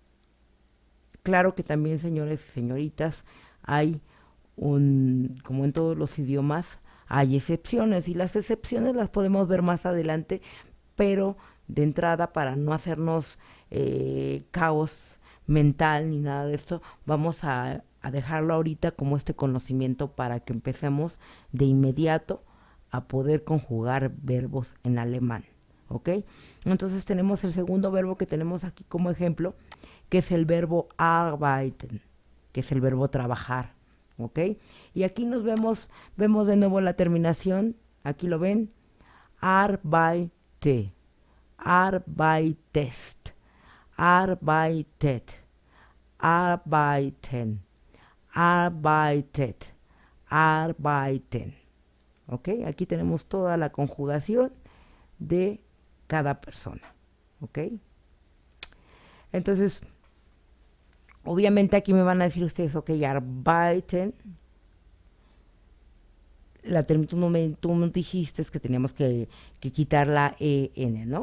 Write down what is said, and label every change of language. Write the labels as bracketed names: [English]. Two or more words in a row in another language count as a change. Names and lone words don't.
[Spanish] Claro que también, señores y señoritas, hay como en todos los idiomas, hay excepciones, y las excepciones las podemos ver más adelante, pero de entrada, para no hacernos caos mental ni nada de esto, vamos a dejarlo ahorita como este conocimiento para que empecemos de inmediato a poder conjugar verbos en alemán. ¿Ok? Entonces tenemos el segundo verbo que tenemos aquí como ejemplo, que es el verbo arbeiten, que es el verbo trabajar. ¿Ok? Y aquí vemos de nuevo la terminación. Aquí lo ven. [German] Arbeite, arbeitest, arbeitet, arbeiten, arbeitet, arbeiten. [Spanish] ¿Ok? Aquí tenemos toda la conjugación de cada persona. ¿ok? Entonces, obviamente aquí me van a decir ustedes, ok, arbeiten, tú me dijiste que teníamos que quitar la EN, ¿no?